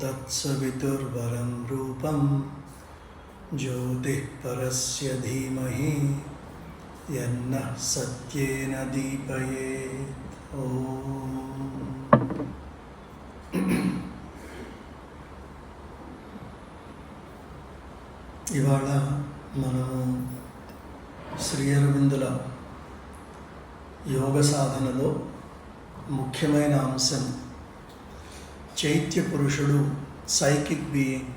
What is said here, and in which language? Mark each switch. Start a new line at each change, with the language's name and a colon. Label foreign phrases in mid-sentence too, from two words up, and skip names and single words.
Sanskrit: तत्सवितुर्वरं रूपं ज्योतिः परस्य धीमहि यन्नः सत्येन दीपयेत्। ओम।
Telugu: ఇవాళ మనము శ్రీ అరవిందుల యోగ సాధనలో ముఖ్యమైన అంశం చైత్య పురుషుడు,
English: psychic being.